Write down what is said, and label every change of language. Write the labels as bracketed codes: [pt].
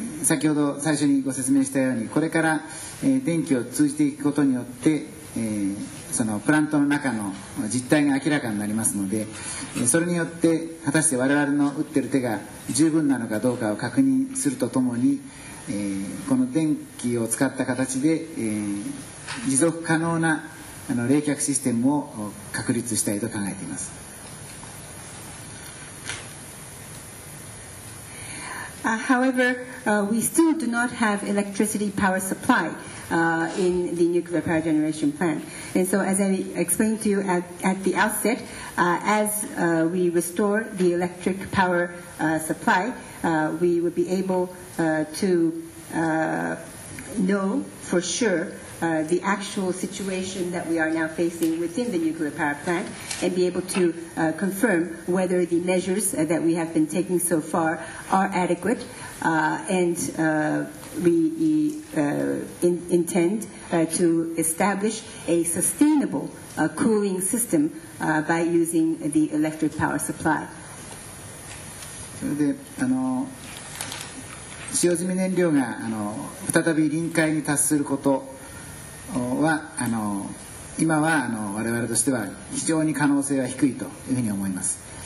[ja] 先ほど最初にご説明したようにこれから電気を通じていくことによってそのプラントの中の実態が明らかになりますので、それによって果たして我々の打ってる手が十分なのかどうかを確認するとともに、この電気を使った形で、持続可能な冷却システムを確立したいと考えています。 [en] However, we still do not have electricity power supply in the nuclear power generation plant. And so as I explained to you at the outset, as we restore the electric power supply, we would be able to know for sure the actual situation that we are now facing within the nuclear power plant and be able to confirm whether the measures that we have been taking so far are adequate and we intend to establish a sustainable cooling system by using the electric power supply. [ja] それで使用済み燃料が再び臨界に達することは今は我々としては非常に可能性は低いというふうに思います。